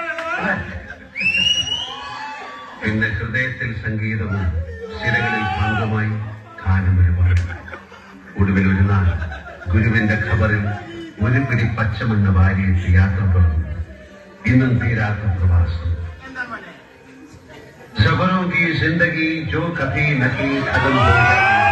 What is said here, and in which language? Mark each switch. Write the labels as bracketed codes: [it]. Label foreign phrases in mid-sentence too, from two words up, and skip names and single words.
[ml] പിന്നെ ഹൃദയത്തിൽ സംഗീതവും സിരകളിൽ ഭാഗമായി ഗാനം ഒരുപാട്. ഒടുവിൽ ഒരു നാൾ ഗുരുവിന്റെ ഖബറിൽ ഒരു പിടി പച്ചമണ്ണ് വാരിയിട്ട് യാത്ര തുടർന്നു. ഇന്നും തീരാത്ത പ്രവാസം. [hi] ഖബറോं की जिंदगी जो कभी नहीं खत्म हो जाती.